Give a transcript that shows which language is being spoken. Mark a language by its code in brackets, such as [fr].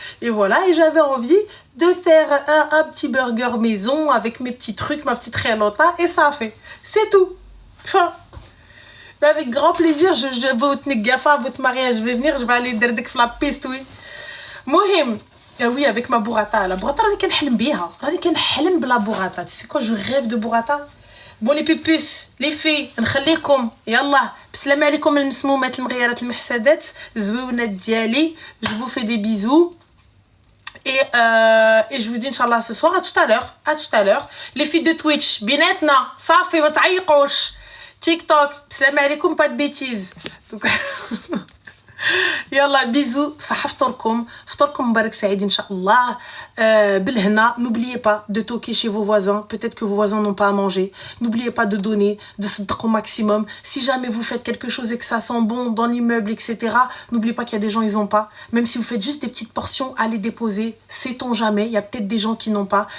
[fr] Et voilà, et j'avais envie de faire un petit burger maison avec mes petits trucs, ma petite rialota, et ça a fait. C'est tout. Enfin, mais avec grand plaisir, je vais votre negafa, votre mariage, je vais venir, je vais aller derdek la piste, oui. Mohim. Oui, avec ma burrata. [ar] La burrata, راني كنحلم بيها. راني كنحلم بلا burrata. [fr] Tu sais quoi, je rêve de burrata. Bon, les pupus, les filles, [ar] نخليكم. يلا. بسلام عليكم المسمومات المغيرات المحسدات. زويونات ديالي. [fr] Je vous fais des bisous. Et je vous dis, Inch'Allah, ce soir, à tout à l'heure. À tout à l'heure. Les filles de Twitch, [ar] بيناتنا. صافي ما تعيقوش. [fr] TikTok, [ar] بسلام عليكم, [fr] pas de bêtises. Donc... [ar] يلا بيزو صح فطوركم مبارك سعيد ان شاء الله بالهنا. [fr] N'oubliez pas de toquer chez vos voisins, peut-être que vos voisins n'ont pas à manger. N'oubliez pas de donner, de se dire au maximum. Si jamais vous faites quelque chose et que ça sent bon dans l'immeuble, etc., n'oubliez pas qu'il y a des gens, ils n'ont pas. Même si vous faites juste des petites portions, allez déposer. Sait-on jamais, il y a peut-être des gens qui n'ont pas.